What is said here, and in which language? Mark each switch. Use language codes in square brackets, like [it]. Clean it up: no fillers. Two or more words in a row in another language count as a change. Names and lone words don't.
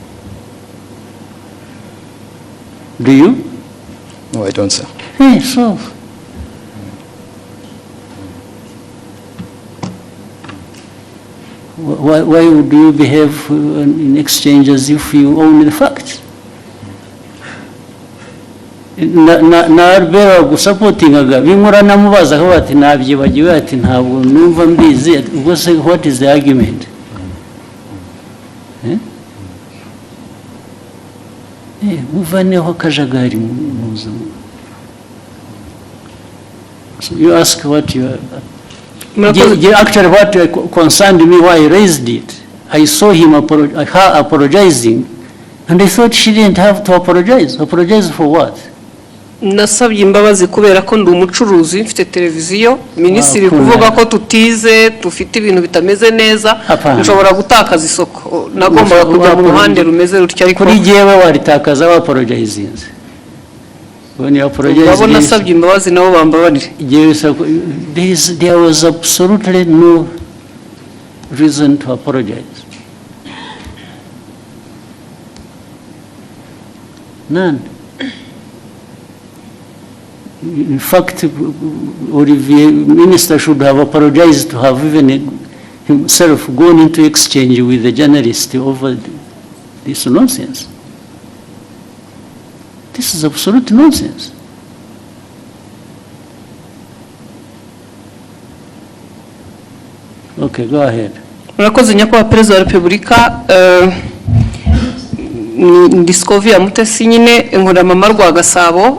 [en] Do you? No, I don't, sir. Hey, so. Why would you behave in exchange as if you own the facts? [rw] Na Albert gusapotingaga bimura namubaza ko bati nabyibagiwe ati ntabwo numva mbizi ubwo se [en] what is the argument [rw] muvaneho kajagari muza. [en] So you ask what you actually what concerned me why I raised it. I saw him her apologizing and I thought she didn't have to apologize. Apologize for what? [rw] nasabye imbabazi kubera ko ndi umucuruzi mfite televiziyo minisitiri kuvuga ko tutize dufite ibintu bitameze neza nshobora gutakaza isoko nagombaga kujya mu ruhande rumeze rutyo ariko kuri jewe waritakaza wa apologizinze [en] when you apologize [rw] babona nasabye imbabazi nabo bambabarire [en] there was absolutely no reason to apologize. None. In fact, Olivier, Minister should have apologized to have even himself gone into exchange with the journalist over this nonsense. This is absolute nonsense. Okay, go ahead. [rw] Murakoze nyakubahwa Perezida wa Repubulika, Discovery Mutesi nyine nkora mama rwa Gasabo.